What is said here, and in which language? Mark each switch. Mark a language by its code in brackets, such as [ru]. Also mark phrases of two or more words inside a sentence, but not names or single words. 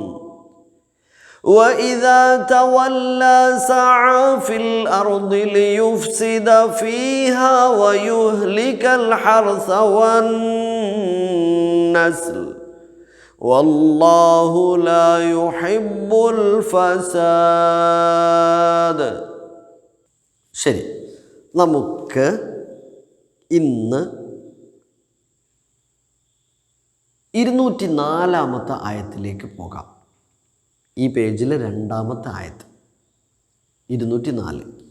[ar] وإذا تولى سعى في الأرض ليفسد فيها ويهلك الحرث والنسل والله لا يحب الفساد. [ml] ശരി, നമുക്ക് ഇന്ന് 204-ാമത്തെ ആയത്തിലേക്ക് പോകാം. ഈ പേജിലെ 2-ാമത്തെ ആയത്ത് 204.